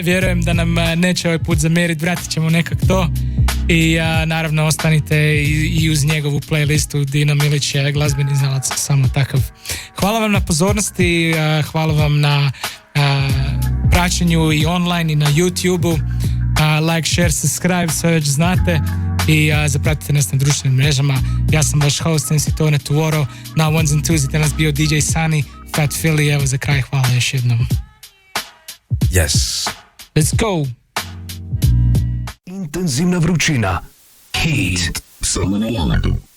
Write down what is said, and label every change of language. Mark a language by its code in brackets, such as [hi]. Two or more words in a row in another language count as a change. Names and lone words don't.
[hr] Vjerujem da nam neće ovaj put zamjeriti, vratit ćemo nekak to. I naravno ostanite i uz njegovu playlistu. Dino Milić je glazbeni znalac, samo takav. Hvala vam na pozornosti, hvala vam na praćenju i online i na YouTube-u. [en] Like, share, subscribe, [hr] sve već znate. I zapratite nas na društvenim mrežama. Ja sam vaš host MC Tone Tomorrow. Na Ones and Twos je nas bio DJ Sceni, Phat Phillie. Evo za kraj, hvala još jednom. [en] Yes. Let's go! [hr] Intenzivna vrućina. Heat. Samo na Jaladu.